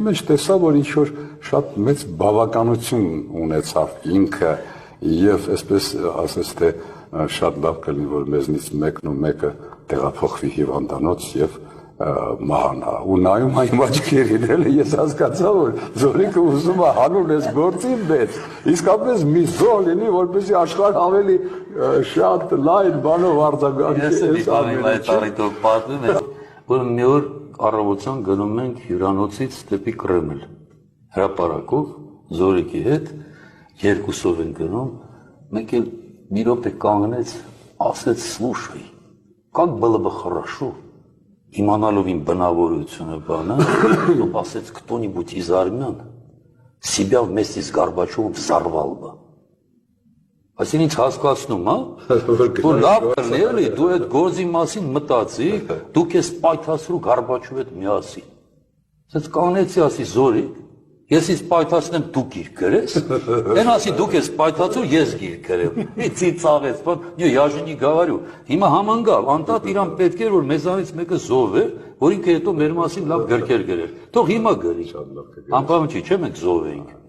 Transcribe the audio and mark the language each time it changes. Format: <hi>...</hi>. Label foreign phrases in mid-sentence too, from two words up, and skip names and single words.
<hy>մեջ տեսավ, որ ինչ որ շատ մեծ բավականություն ունեցավ ինքը եւ այսպես ասես թե շատ լավ կլինի, որ մեզնից մեկն ու մեկը տեղափոխվի հիվանդանոց եւ մահանա ու նայում այն աչքերին էլի ես հասկացա որ Զորիկը ուզում է հանուն այս գործի մեջ իսկապես մի զոհ լինի որպեսզի աշխարհ ավելի շատ լայն բանով արձագանքի ես այդ առիթով պատմում եմ որ մի օր առավոտյան գնում ենք հյուրանոցից դեպի Կրեմլ հրապարակով Զորիկի հետ երկուսով են գնում մեկ էլ մի րոպե կանգնեց ասեց</hy> <ru>слушай как было бы хорошо</ru> <hy>Իմանալով իմ բնավորությունը բանը,</hy> <ru>он ասեց кто-нибудь из армян себя вместе с Горбачевым взорвал бы.</ru> <hy>Այսինքն ինչ հասկացնում, հա? Որ լավ կներելի, դու այդ գործի մասին մտածի, դու քեզ պայթացրու Գորբաչովի հետ միասին։ Ասեց կանեցի ասի Զորիկ, ես ինձ պայթացնեմ դու գիր գրես, այն ասի դու քեզ պայթացու ես գիր գրեմ։ Մի ծիծաղեց,</hy> <ru>я же не говорю։</ru> <hy>Հիմա համանգավ, անտատ իրան պետք էր որ մեզանից մեկը զոհվեր, որ ինքը հետո մեր մասին լավ գրքեր գրեր։ Թող հիմա գրի։ Անպայման չի, չէ՞ մենք զոհ էինք։</hy>